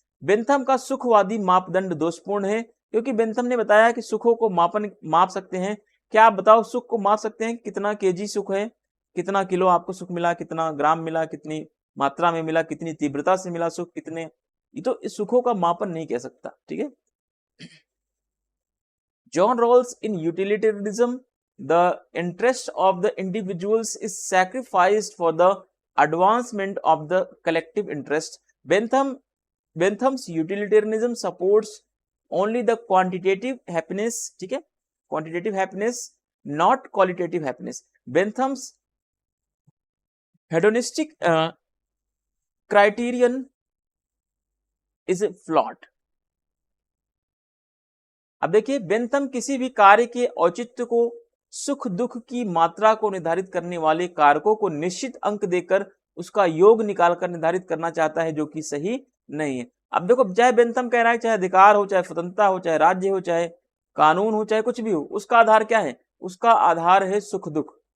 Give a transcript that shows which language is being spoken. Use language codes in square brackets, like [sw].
[hi] Bentham का सुखवादी मापदंड दोषपूर्ण है, क्योंकि बेंथम ने बताया कि सुखों को माप सकते हैं। क्या आप बताओ, सुख को माप सकते हैं, कितना केजी सुख है, कितना किलो आपको सुख मिला, कितना ग्राम मिला, कितनी मात्रा में मिला, कितनी तीव्रता से मिला सुख, कितने, ये तो इस सुखों का मापन नहीं कह सकता। ठीक है। [en] John Rawls in utilitarianism, the interest of the individuals is sacrificed for the advancement of the collective interest. Bentham's utilitarianism supports only the quantitative happiness, [hi] ठीक है, [en] quantitative happiness, not qualitative happiness. Bentham's hedonistic criterion is flawed. [hi] अब देखिए, Bentham किसी भी कार्य के औचित्य को, सुख दुख की मात्रा को निर्धारित करने वाले कारकों को निश्चित अंक देकर उसका योग निकालकर निर्धारित करना चाहता है, जो कि सही नहीं है। अब देखो, चाहे बेंथम कह रहा है चाहे अधिकार हो, चाहे स्वतंत्रता हो, चाहे राज्य हो, चाहे कानून हो, चाहे कुछ भी हो, उसका आधार क्या है, उसका आधार है सुख दुख।